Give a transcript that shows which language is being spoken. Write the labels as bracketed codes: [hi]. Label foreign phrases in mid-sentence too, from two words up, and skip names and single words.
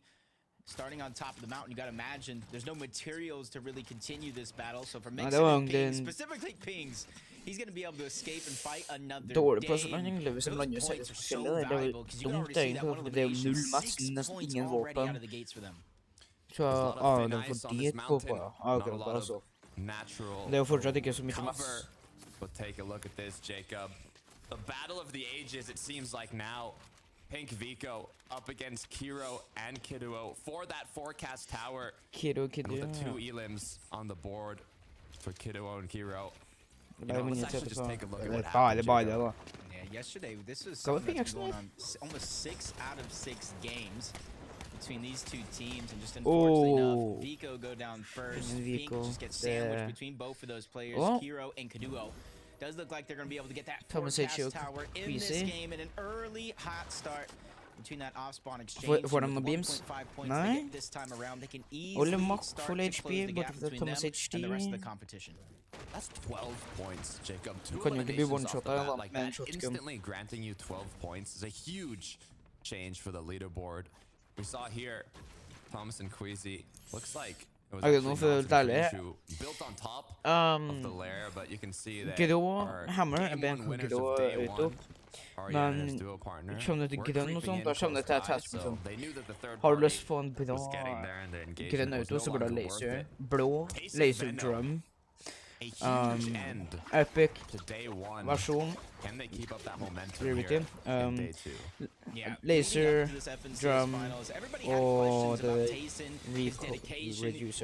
[en] Starting on top of the mountain, you gotta imagine there's no materials to really continue this battle. So for Mixon and Pings, specifically Pings, he's gonna be able to escape and fight another day. Those points are so valuable because you can already see that one elimination, 6 points already out of the gates for them. [sv] Det är fortsatt inte så mycket mass. [en] But take a look at this, Jacob. The battle of the ages, it seems like now. Pink Vico up against Kiro and Kiduo for that forecast tower. Kiro. With the 2 elims on the board. for Kiddo and Kiro. Let's actually just take a look at what happened. happened. Yeah, yesterday this was something that's been going on almost 6 out of 6 games between these two teams, and just unfortunately enough, Vico go down first. Pink just gets sandwiched between both of those players, Kiro and Kaduo. Does look like they're going to be able to get that forecast tower in this game, and an early hot start between that off-spawn exchange. [no] Får de noen beams? Nei. [en] This time around, they can [no] Olle [en] easily [no] Mack [en] start [no] full [en] to close [no] HP, [en] the [no] borte [en] gap [no] fra [en] between [no] Thomas [en] them [no] HD. [en] and the rest of the competition. That's 12 points, Jacob. Two [no] Kan jo ikke bli [en] eliminations off the [no] one-shot [en] bat like [no] med en [en] that. [no] shotgun. [en] Instantly granting you 12 points is a huge change for the leaderboard. We saw here, Thomas and Queasy. Looks like it was [no] Okay, nå føler jeg det [en] who built on top of the lair, but you can see that [no] Grå hammer [en] game [no] ben [en] one winners [no] grå [en] of day [no] ut opp. [en] one, [no] Men [en] Ariana's duo partner, [no] kommer til [en] were [no] grønn og [en] creeping [no] sånt, [en] in [no] da kommer det [en] close [no] til [en] by, [no] test med [en] so [no] sånn. [en] they knew that the third [no] Har du [en] party [no] lyst på en bra [en] was getting there and the engagement [no] grønn [en] was [no] auto, [en] no [no] så burde du ha [en] longer worth [no] laser. [en] it. [no] Blå laser drum. [en] A huge end [no] Epic [en] to day one. [no] versjon. [en] Can they keep up that momentum [no] Rarity. [en] here in day two? Yeah, laser, leading up to this FNCS drum, finals, everybody had or questions about the Tayson, his recoil dedication, reducer.